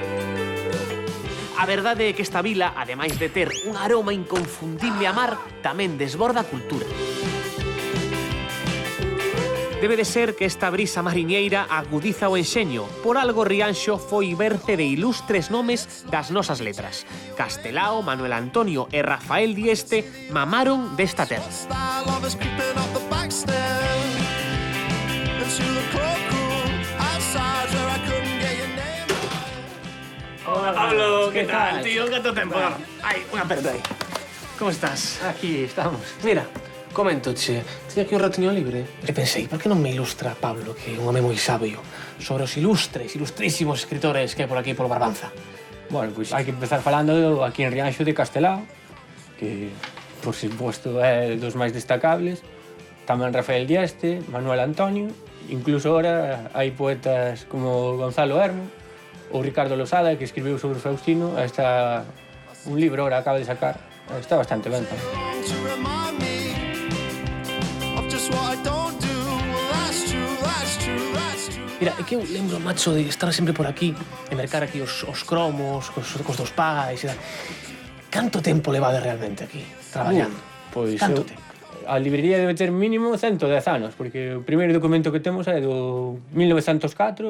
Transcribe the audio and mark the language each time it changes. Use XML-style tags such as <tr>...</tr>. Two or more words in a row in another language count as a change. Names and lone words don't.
<gl>A verdade é que esta vila, ademais de ter un aroma inconfundible a mar, tamén desborda cultura. Debe de ser que esta brisa mariñeira agudiza o enxeño. Por algo Rianxo foi berce de ilustres nomes das nosas letras. Castelao, Manuel Antonio e Rafael Dieste mamaron desta terra.</gl> <en>Style of us creeping up the back stairs into the cloakroom outside where I couldn't get your name.</en> <es>Hola, Pablo, ¿qué tal? tío? ¿Cuánto tiempo? Ay, una aperta ahí. ¿Cómo estás?</es> <gl>Aquí estamos. Mira, coméntoche, teño aquí un ratiño libre e pensei, por que non me ilustra Pablo, que é un home moi sabio, sobre os ilustrísimos escritores que hai por aquí polo Barbanza? Bueno, pois hai que empezar falando aquí en Rianxo de Castelao, que, por suposto, é dos máis destacables. Tamén Rafael Dieste, Manuel Antonio, incluso ahora hai poetas como Gonzalo Hermo, ou Ricardo Losada, que escribiu sobre Faustino. Está un libro ahora acaba de sacar. Está bastante ben tamén.</gl> <en>To remind me of just what I don't do. Well, that's true, that's true, that's true.</en> <gl>Mira, é que eu lembro, macho, de estar sempre por aquí e mercar aquí os cromos, cos dos pais e tal. Canto tempo levade realmente aquí, traballando? Pois Canto tempo? a librería debe ter mínimo 110 anos, porque o primeiro documento que temos é do 1904.</gl>